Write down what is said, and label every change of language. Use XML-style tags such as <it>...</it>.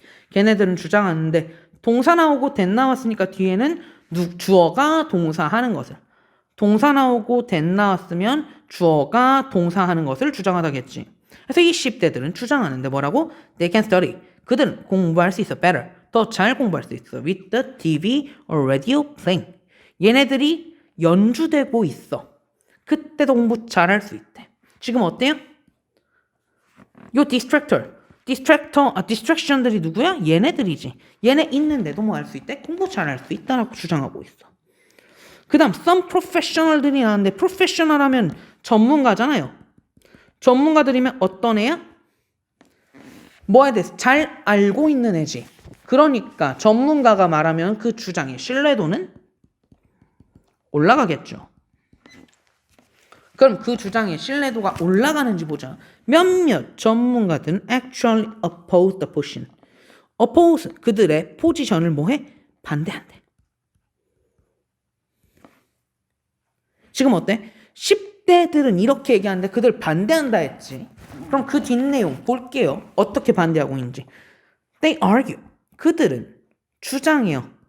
<ko>걔네들은 주장하는데 동사 나오고 that 나왔으니까 뒤에는 주어가 동사 하는 것을. 동사 나오고 that 나왔으면 주어가 동사 하는 것을 주장하다겠지. 그래서 이 10대들은 주장하는데 뭐라고?</ko> <en>They can study.</en> <ko>그들은 공부할 수 있어. better. 더 잘 공부할 수 있어.</ko> <en>with the TV or radio playing.</en> <ko>얘네들이 연주되고 있어. 그때도 공부 잘할 수 있대. 지금 어때요? 요 디스트랙션들이 누구야? 얘네들이지. 얘네 있는데도 뭐 할 수 있대? 공부 잘할 수 있다라고 주장하고 있어. 그 다음 some professional들이 나왔는데 professional 하면 전문가잖아요. 전문가들이면 어떤 애야? 뭐에 대해서 잘 알고 있는 애지. 그러니까 전문가가 말하면 그 주장의 신뢰도는 올라가겠죠. 그럼 그 주장의 신뢰도가 올라가는지 보자. 몇몇 전문가들은</ko> <en>actually oppose the position.</en> <ko>oppose, 그들의 포지션을 뭐해? 반대한대. 지금 어때? 10대들은 이렇게 얘기하는데 그들 반대한다 했지. 그럼 그 뒷내용 볼게요. 어떻게 반대하고 있는지.</ko> <en>They argue.</en> <ko>그들은 주장해요.</ko>